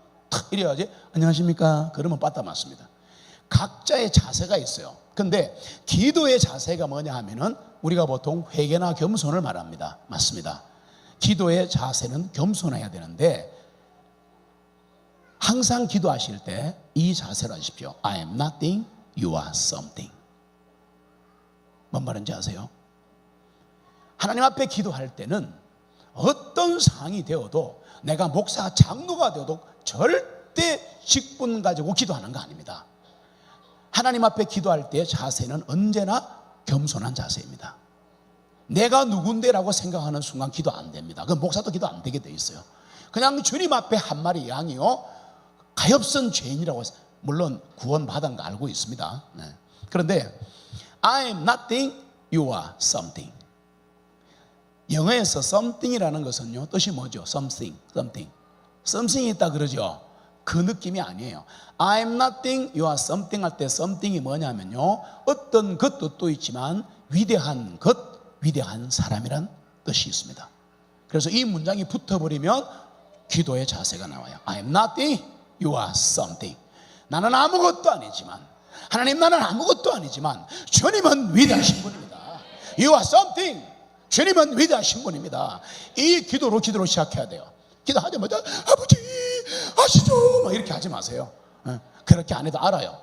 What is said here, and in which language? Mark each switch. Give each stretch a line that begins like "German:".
Korean: 탁 이래야지 안녕하십니까? 그러면 빠따 맞습니다. 각자의 자세가 있어요. 근데 기도의 자세가 뭐냐 하면은 우리가 보통 회개나 겸손을 말합니다. 맞습니다. 기도의 자세는 겸손해야 되는데 항상 기도하실 때 이 자세로 하십시오.
English: I am nothing, you are something.
Korean: 뭔 말인지 아세요? 하나님 앞에 기도할 때는 어떤 상황이 되어도, 내가 목사 장로가 되어도 절대 직분 가지고 기도하는 거 아닙니다. 하나님 앞에 기도할 때 자세는 언제나 겸손한 자세입니다. 내가 누군데라고 생각하는 순간 기도 안 됩니다. 그 목사도 기도 안 되게 돼 있어요. 그냥 주님 앞에 한 마리 양이요, 가엾은 죄인이라고, 물론 구원받은 거 알고 있습니다. 네. 그런데
English: I am nothing, you are something.
Korean: 영어에서 something이라는 것은요, 뜻이 뭐죠? something. something이 있다 그러죠. 그 느낌이 아니에요.
English: I am nothing, you are something
Korean: 할 때 something이 뭐냐면요, 어떤 것 뜻도 있지만 위대한 것, 위대한 사람이란 뜻이 있습니다. 그래서 이 문장이 붙어버리면 기도의 자세가 나와요.
English: I am nothing, you are something.
Korean: 나는 아무것도 아니지만, 하나님 나는 아무것도 아니지만 주님은 위대하신 분입니다.
English: You are something.
Korean: 주님은 위대하신 분입니다. 이 기도로 시작해야 돼요. 기도하자마자 아버지 아시죠? 막 이렇게 하지 마세요. 그렇게 안 해도 알아요.